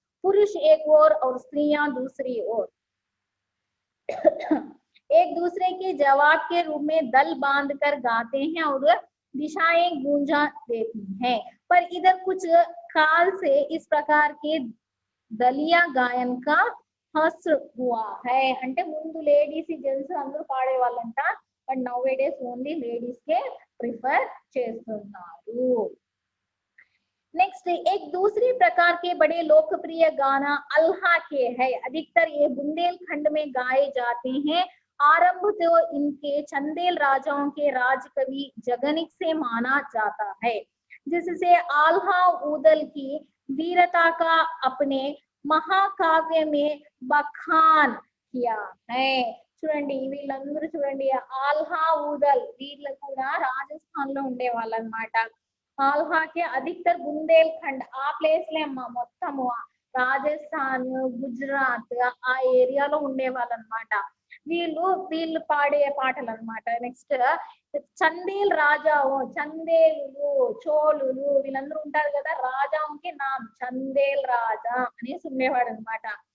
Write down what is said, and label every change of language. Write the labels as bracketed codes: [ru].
[hi] पुरुष एक ओर और स्त्रियां दूसरी ओर एक दूसरे के जवाब के रूप में दल बांध कर गाते हैं और दिशाएं गूंजा देती हैं. पर इधर कुछ काल से इस प्रकार के दलिया गायन का हस्र हुआ है. [te] అంటే ముందు లేడీస్ జెంట్స్ అందరూ పాడే వాళ్ళంట, [en] but nowadays only ladies [te] K prefer చేస్తున్నారు. [hi] नेक्स्ट, एक दूसरी प्रकार के बड़े लोकप्रिय गाना अल्हा के है. अधिकतर ये बुंदेलखंड में गाए जाते हैं. आरंभ तो इनके चंदेल राजाओं के राज कवि जगनिक से माना जाता है, जिससे आल्हा ऊदल की वीरता का अपने महाकाव्य में बखान किया है। [te] చూడండి వీళ్ళందరూ చూడండి ఆల్హా ఊదల్ వీళ్ళు కూడా రాజస్థాన్ లో ఉండే వాళ్ళు అనమాట. ఆల్హాకి అధికతర్ బుందేల్ఖండ్ ఆ ప్లేస్ లే అమ్మా మొత్తము రాజస్థాన్ గుజరాత్ ఆ ఏరియాలో ఉండే వాళ్ళు అనమాట. వీళ్ళు పాడే పాటలు అనమాట. నెక్స్ట్ చందేల్ రాజా చందేలు చోళులు వీళ్ళందరూ ఉంటారు కదా, రాజాకి నామ్ చందేల్ రాజా అనేసి ఉండేవాడు అనమాట.